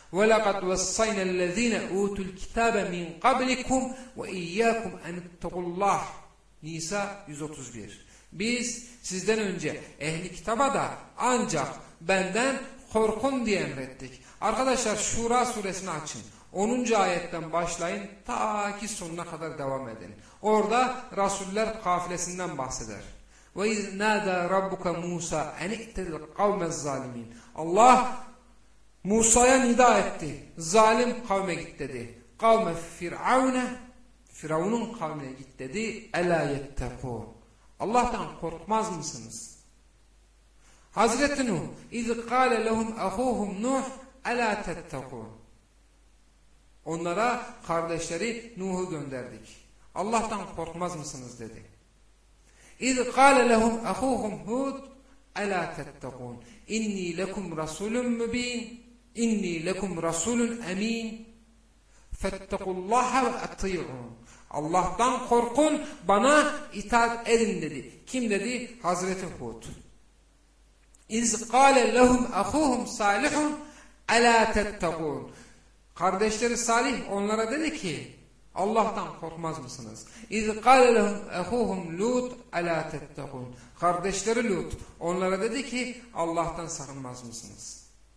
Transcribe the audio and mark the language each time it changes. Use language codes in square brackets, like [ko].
[ar] وَلَقَدْ وَصَّيْنَا الَّذ۪ينَ اُوتُوا الْكِتَابَ مِنْ قَبْلِكُمْ وَاِيَّاكُمْ اَنِ اتَّقُوا اللّٰهِ Nisa 131. [tr] Biz sizden önce ehli kitaba da ancak benden korkun diye emrettik. Arkadaşlar Şura suresini açın. 10. ayetten başlayın ta ki sonuna kadar devam edin. Orada Resuller kafilesinden bahseder. [ar] وَاِذْ نَادَى رَبُّكَ مُوسَى اَنِئْتِ الْقَوْمَ الظَّالِمِينَ [tr] Allah Musa'ya nida etti. Zalim kavme git dedi. Kavme Firavun'a, Firavun'un kavmine git dedi. [ar] اَلَا يَتَّقُوا [tr] Allah'tan korkmaz mısınız? [ar] Hazreti Nuh, اِذْ قَالَ لَهُمْ اَخُوهُمْ نُوحْ اَلَا تَتَّقُوا [tr] Onlara kardeşleri Nuh'u gönderdik. Allah'tan korkmaz mısınız dedi. [ar] اِذْ قَالَ لَهُمْ اَخُوهُمْ هُودْ اَلَا تَتَّقُونَ اِنِّي لَكُمْ رَسُولٌ مُّب۪ينَ اِنِّي لَكُمْ رَسُولٌ اَم۪ينَ فَاتَّقُوا اللّٰهَ وَاَطِيعُونَ [tr] Allah'tan korkun, bana itaat edin dedi. Kim dedi? Hazreti Hud. [ar] اِذْ قَالَ لَهُمْ اَخُوهُمْ صَالِحٌ اَلَا تَتَّقُونَ [tr] Kardeşleri Salih onlara dedi ki, Allah'tan korkmaz mısınız? [ar] اِذْ قَالَ لَهُمْ اَخُوهُمْ لُوتْ اَلَا تَتَّقُونَ [tr] Kardeşleri Lut onlara dedi ki, Allah'tan sakınmaz mısınız?